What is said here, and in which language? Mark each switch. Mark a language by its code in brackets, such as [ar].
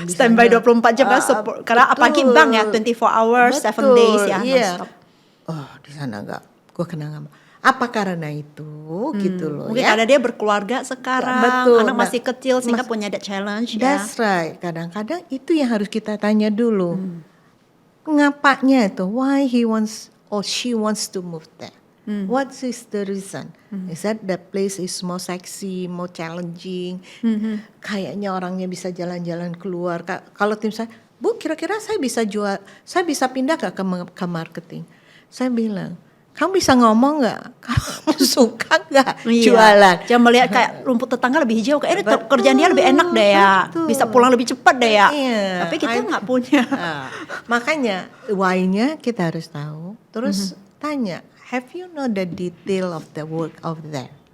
[id] Standby 24 jam kan karena apalagi bank ya [en] 24 hours, 7 days [id] ya. Iya. Di sana enggak, gue kenal apa karena itu gitu loh. Mungkin ya. karena dia berkeluarga sekarang, anak masih kecil sehingga punya [en] that challenge [id] ya. [en] That's right. [id] Kadang-kadang itu yang harus kita tanya dulu. Ngapanya itu? [en] Why he wants or she wants to move there? What is the reason? Is that place is more sexy, more challenging? [id] Kayaknya orangnya bisa jalan-jalan keluar. Kalau tim saya, Bu, kira-kira saya bisa pindah gak ke marketing? Saya bilang, kamu bisa ngomong nggak? Kamu suka nggak jualan? Jangan melihat kayak rumput tetangga lebih hijau, kayak kerjaan dia lebih enak deh ya, bisa pulang lebih cepat deh ya. Tapi kita nggak punya. Makanya why-nya kita harus tahu. Terus tanya, [en] have you know the detail of the work of that?